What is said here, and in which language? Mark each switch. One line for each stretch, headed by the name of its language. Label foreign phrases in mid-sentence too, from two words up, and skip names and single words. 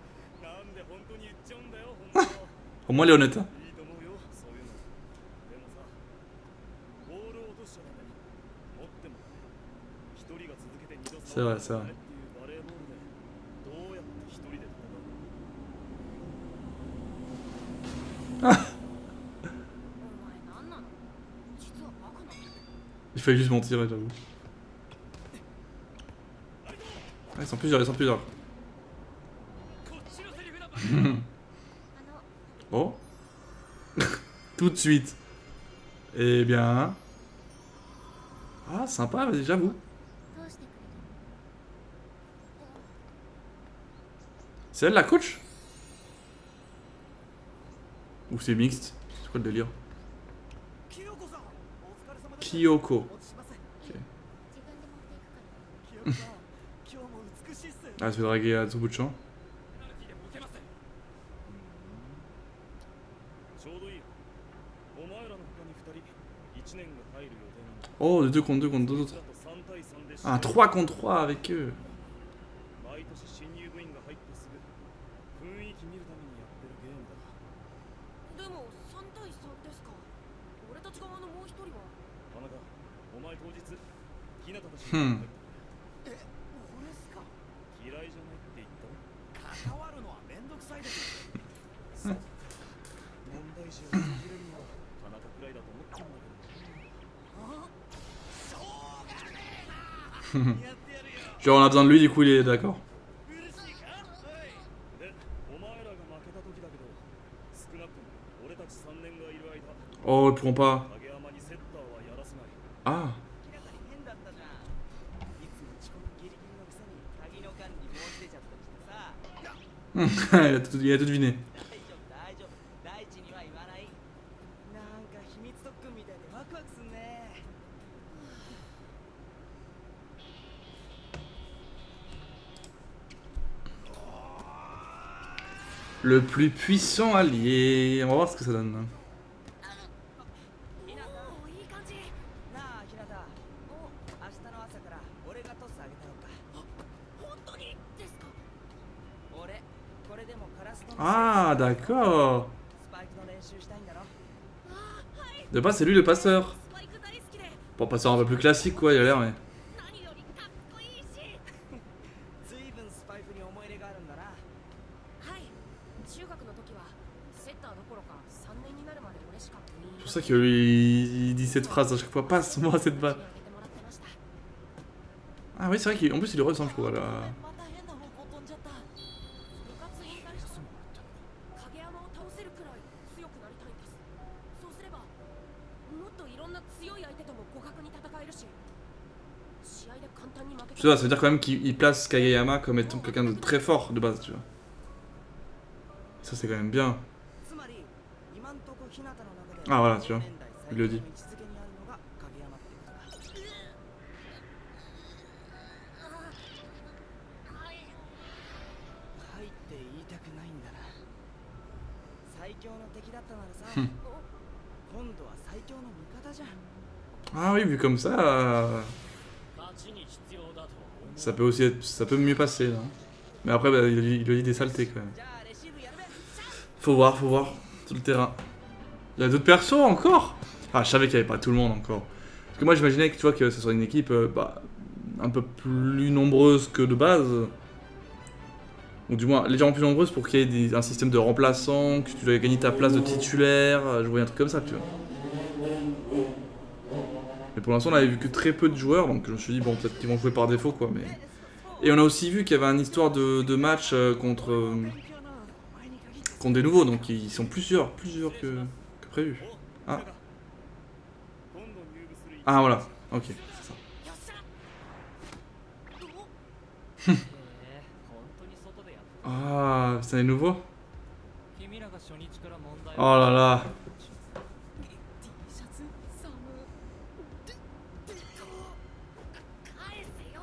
French: Au moins, il est honnête. Hein. C'est vrai, c'est vrai.
Japanese: お前何なの？実はバカなの？
French: Il fallait juste mentir, ouais, j'avoue. Ah, ils sont plusieurs, ils sont plusieurs.
Japanese: こっちのセリフだ。
French: Oh. Tout de suite. Eh bien. Ah, sympa, vas-y, j'avoue.
Japanese: どうしてくれる？
French: C'est elle la coach? Ou c'est mixte? C'est quoi le délire?
Japanese: 清子さん、お疲れ様です。 Kyoko. お持ちします。 Ok. 自分で持っていくから。清子さん、今日も美しいっす。
French: Ah, elle se fait draguer à tout bout de champ.
Japanese: ちょうどいいよ。お前らの他に2人、1年が入る予定なんだ。
French: Oh, de 2 contre 2 contre 2 autres.
Japanese: 3 対3で
French: Ah, 3 contre 3 avec eux.
Japanese: 毎年新入部員が入ってすぐ雰囲気見るためにやってるゲームだ。でも3対3ですか。俺たち側のもう一人は。田中、お前当日、日向たちに入ったえ、俺っすか。嫌いじゃないって言ったろ。関わるのはめんどくさいです。そう。問題児を握れるのは田中くらいだと思ったんだけど。あ、しょうがねえな。やってやるよ。
French: Genre, on a besoin de lui, du coup, il est d'accord.
Japanese: 嬉しいか。はい。で、お前らが負けた時だけど、少なくとも俺たち3年がいる間、
French: Oh, ils pourront pas.
Japanese: 影山にセッターはやらせない。 Ah. 明らかに変だったじゃん。いつも遅刻ギリギリのくせに鍵の管理申し出ちゃったりしてさ。
French: Il a tout deviné.
Japanese: 大丈夫大丈夫。大地には言わない。なんか秘密特訓みたいでワクワクすんね。
French: Le plus puissant allié. On va voir ce que ça donne.
Japanese: ひなた。おお、いい感じ。なあ、ひなた。明日の朝から俺がトスあげたろうか。本当にですか。俺、これでもカラスの
French: Ah, d'accord.
Japanese: スパイクの練習したいんだろ。ああ、はい。
French: De base, c'est lui le passeur.
Japanese: スパイク大好きで。
French: Bon, passeur un peu plus classique, quoi, il a l'air, mais.
Japanese: 何よりかっこいいし。ずいぶんスパイクに思い入れがあるんだな。はい。中学の時はセッターどころか3年になるまで俺しか部員いな
French: C'est pour ça que lui, il dit cette phrase à chaque fois. Passe-moi cette balle.
Japanese: 教えてもらってました。
French: Ah, oui, c'est vrai qu'en plus, il lui ressemble, je trouve. Là.
Japanese: また変な方向飛んじゃった。部活引退したの。影山を倒せるくらい強くなりたいんです。そうすればもっといろんな強い相手とも互角に戦えるし、試合で簡単に負け
French: Tu vois, ça veut dire quand même qu'il place Kageyama comme étant quelqu'un de très fort de base, tu vois. Ça, c'est quand même bien.
Japanese: つまり、今んとこひなたの中で
French: Ah, voilà, tu vois.
Japanese: 年代最
French: Il
Japanese: 強
French: le
Japanese: の
French: dit.
Japanese: 位置づけにあるのが影山ってことだ。はいって言いたくないんだな。最強の敵だったならさ、今度は最強の味方じゃん。
French: Ah, oui, vu comme ça.
Japanese: 勝ちに必要だと
French: Ça peut aussi être, ça peut mieux passer, là. Mais après, bah, il lui dit des saletés quand même.
Japanese: じゃあレシーブやるべ。
French: Faut voir, sur le terrain. Il y a d'autres persos encore? Ah, je savais qu'il n'y avait pas tout le monde encore. Parce que moi, j'imaginais que tu vois que ce soit une équipe bah, un peu plus nombreuse que de base. Ou du moins légèrement plus nombreuse pour qu'il y ait un système de remplaçants, que tu dois gagner ta place de titulaire, je voyais un truc comme ça, tu vois. Mais pour l'instant, on avait vu que très peu de joueurs, donc je me suis dit, bon, peut-être qu'ils vont jouer par défaut, quoi. Mais... Et on a aussi vu qu'il y avait une histoire de match contre des nouveaux, donc ils sont plusieurs que prévu. Ah.
Japanese: 今度入部する
French: Ah, voilà, ok, c'est ça.
Japanese: よっしゃ。へえ、本当に外でやって
French: Ah, c'est les nouveaux?
Japanese: 君らが初日から問題
French: Oh là là.
Japanese: T シャツ寒。返せよ。